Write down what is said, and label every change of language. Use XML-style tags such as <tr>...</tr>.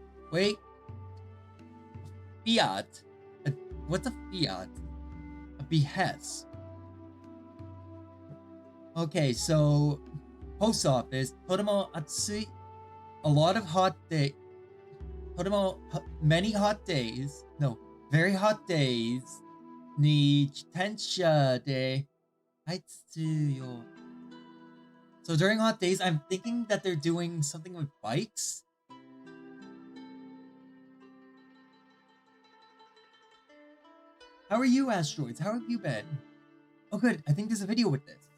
<en>Wait. Fiat. What's a fiat? A behest. Okay, so post office.</en> <ja>とても暑い.</ja> <en>A lot of hot day.</en> <ja>とても</ja> <en>many hot days. No, very hot days.</en> <ja>に自転車で配達するよ。</ja> <en>So during hot days, I'm thinking that they're doing something with bikes. How are you, Asteroids? How have you been? Oh, good. I think there's a video with this.</en>